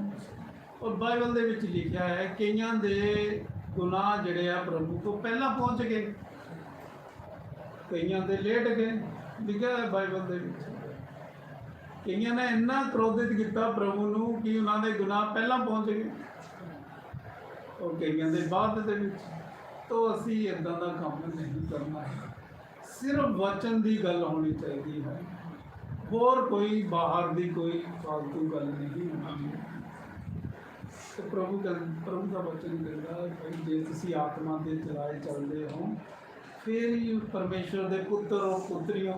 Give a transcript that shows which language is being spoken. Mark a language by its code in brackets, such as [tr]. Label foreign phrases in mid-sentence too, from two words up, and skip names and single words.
[pa] ਔਰ ਬਾਈਬਲ ਦੇ ਵਿੱਚ ਲਿਖਿਆ ਹੈ ਕਈਆਂ ਦੇ ਗੁਨਾਹ ਜਿਹੜੇ ਆ ਪ੍ਰਭੂ ਤੋਂ ਪਹਿਲਾਂ ਪਹੁੰਚ ਗਏ, ਕਈਆਂ ਦੇ ਲੇਟ ਗਏ। ਲਿਖਿਆ ਹੈ ਬਾਈਬਲ ਦੇ ਵਿੱਚ ਕਈਆਂ ਨੇ ਇੰਨਾ ਕ੍ਰੋਧਿਤ ਕੀਤਾ ਪ੍ਰਭੂ ਨੂੰ ਕਿ ਉਹਨਾਂ ਦੇ ਗੁਨਾਹ ਪਹਿਲਾਂ ਪਹੁੰਚ ਗਏ, ਔਰ ਕਈਆਂ ਦੇ ਬਾਅਦ ਦੇ ਵਿਚ। ਤੋ ਅਸੀਂ ਇੱਦਾਂ ਦਾ ਕਾਮ ਨਹੀਂ ਕਰਨਾ ਹੈ। ਸਿਰਫ਼ ਵਚਨ ਕੀ ਗੱਲ ਹੋਣੀ ਚਾਹੀਦੀ ਹੈ, ਹੋਰ ਕੋਈ ਬਾਹਰ ਕੀ ਕੋਈ ਫ਼ਾਲਤੂ ਗੱਲ ਨਹੀਂ ਹੋਣੀ। [hi] तो प्रभु का वचन कहता है भाई [pa] ਜੇ ਤੁਸੀਂ [hi] आत्मा के चलाए चलते हो फिर ही परमेश्वर के पुत्र हो पुत्री हो।